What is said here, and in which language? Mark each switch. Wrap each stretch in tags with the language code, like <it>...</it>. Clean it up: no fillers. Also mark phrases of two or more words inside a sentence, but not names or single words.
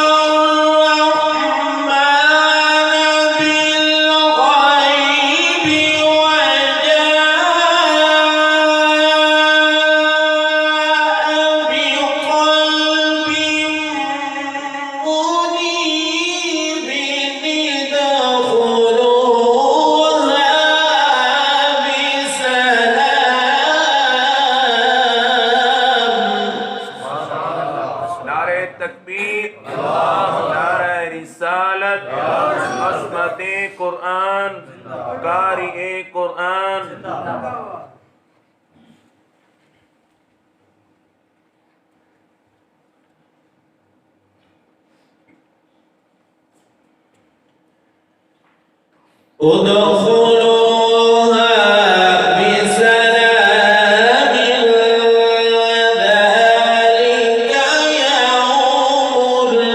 <ar>الرحمن بالغيب وجاء بقلب منيب ادخلوها بسلام.</ar> <ur>نعرۂ تکبیر، نعرۂ رسالت، عظمت قرآن، قاری قرآن.</ur> <ar>ادخلوها بسلام ذلك يوم</ar>